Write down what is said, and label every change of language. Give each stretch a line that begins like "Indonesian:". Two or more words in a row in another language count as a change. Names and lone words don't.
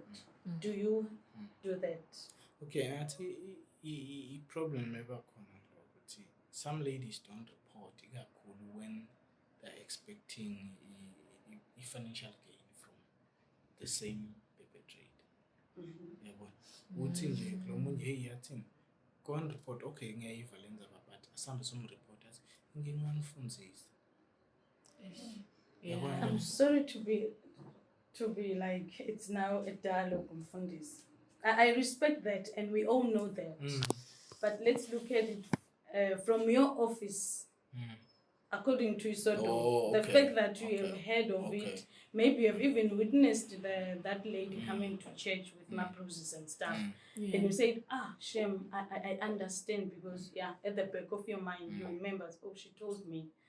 English: Do you do that? Okay, I think the problem never comes. Some ladies don't report when they're expecting a financial gain from the same perpetrator.
Swati: Uthi nje lo munye hey yathini
English: go and report okay
Swati: ngiyayiva lenza but asambe somreporters nginganifundzisa.
English: I'm sorry to be like it's now a dialogue umfundisi. I respect that and we all know that. But let's look at it from your office. According to Isodo, the fact that you have heard of it, maybe you have even witnessed that lady coming to church with my bruises and stuff, and you said, shame, I understand because at the back of your mind you remember, she told me.